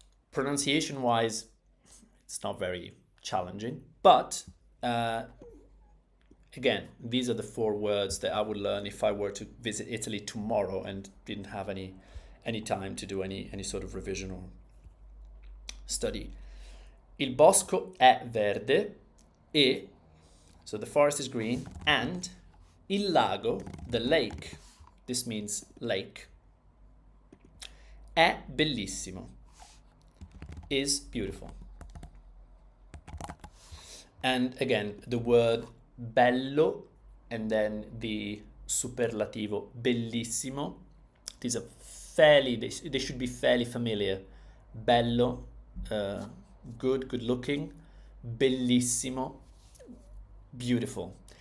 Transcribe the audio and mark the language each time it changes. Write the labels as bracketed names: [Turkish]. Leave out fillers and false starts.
[English] Pronunciation-wise, it's not very challenging, but again, these are the four words that I would learn if I were to visit Italy tomorrow and didn't have any time to do any sort of revision or study. [Italian] Il bosco è verde e, [English] so the forest is green, and [Italian] il lago, [English] the lake, this means lake, [Italian] è bellissimo, [English] is beautiful. And again, the word bello and then the superlativo bellissimo, these are they should be fairly familiar. Bello, good looking. Bellissimo, beautiful.